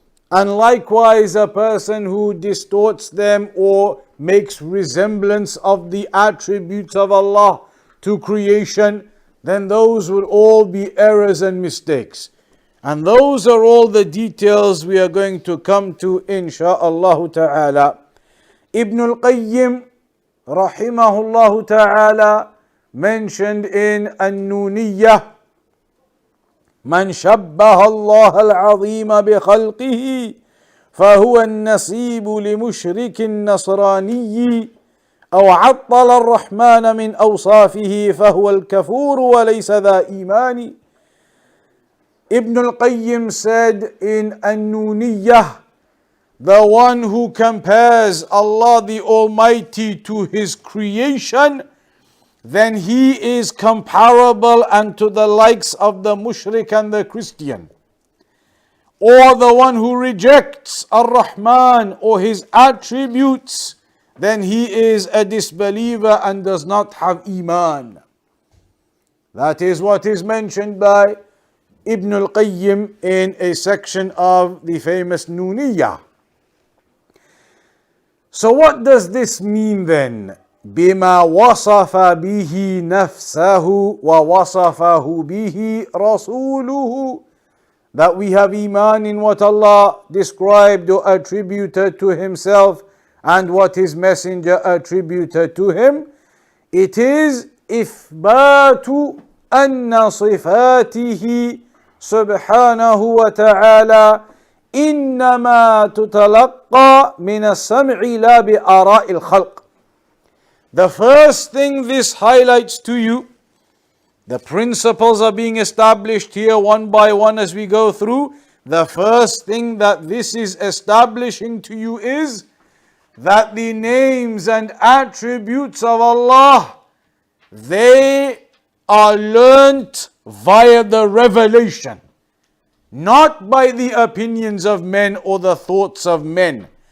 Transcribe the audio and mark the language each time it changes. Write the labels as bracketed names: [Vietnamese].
[English] And likewise a person who distorts them or makes resemblance of the attributes of Allah to creation, then those will all be errors and mistakes. And those are all the details we are going to come to insha'Allah ta'ala. Ibn al-Qayyim rahimahullah ta'ala mentioned in An-Nuniyah, [Arabic] من شبه الله العظيم بخلقه فهو النصيب لمشرك نصراني أو عطل الرحمن من أوصافه فهو الكفور وليس ذا إيمان. [English] Ibn al-Qayyim said in An-Nuniyah, the one who compares Allah the Almighty to His creation, then he is comparable unto the likes of the mushrik and the Christian. Or the one who rejects Ar-Rahman or His attributes, then he is a disbeliever and does not have iman. That is what is mentioned by Ibn al-Qayyim in a section of the famous Nuniyah. So what does this mean then? [Arabic] بما وصف به نفسه ووصفه به رسوله, [English] that we have iman in what Allah described or attributed to Himself and what His Messenger attributed to Him. It is [Arabic] إثبات أن صفاته سبحانه وتعالى إنما تتلقى من السمع لا بآراء الخلق. [English] The first thing this highlights to you, the principles are being established here one by one as we go through. The first thing that this is establishing to you is that the names and attributes of Allah, they are learnt via the revelation, not by the opinions of men or the thoughts of men.